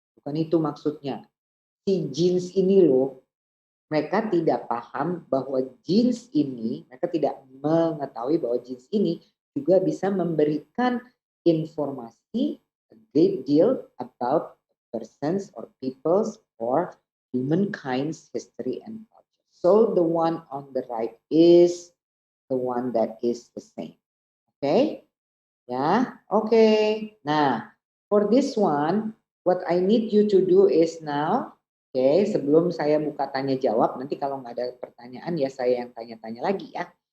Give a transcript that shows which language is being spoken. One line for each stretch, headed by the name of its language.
Indonesian: Bukan itu maksudnya. Si genes ini loh, mereka tidak paham bahwa genes ini, mereka tidak mengetahui bahwa genes ini juga bisa memberikan informasi
English: a great deal about persons or people's or humankind's history and culture. So the one on the right is the one that is the same. Okay? Yeah? Okay. Nah, for this one, what I need you to do is now
Indonesian: Oke, sebelum saya buka tanya jawab, nanti kalau nggak ada pertanyaan ya saya yang tanya-tanya lagi ya.